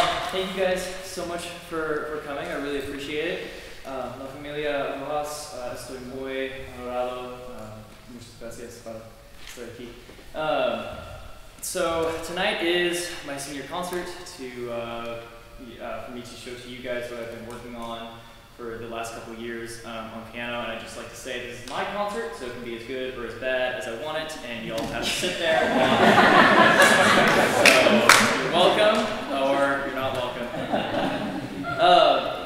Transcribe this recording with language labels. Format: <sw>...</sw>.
<en>Thank you guys so much for coming. I really appreciate it.</en> <es>La familia Rojas, estoy muy honorado. Muchas gracias para estar aquí.</es> <en>So tonight is my senior concert for me to show to you guys what I've been working on for the last couple of years on piano, and I'd just like to say this is my concert, so it can be as good or as bad as I want it, and you all have to sit there. So you're welcome, or you're not welcome.</en>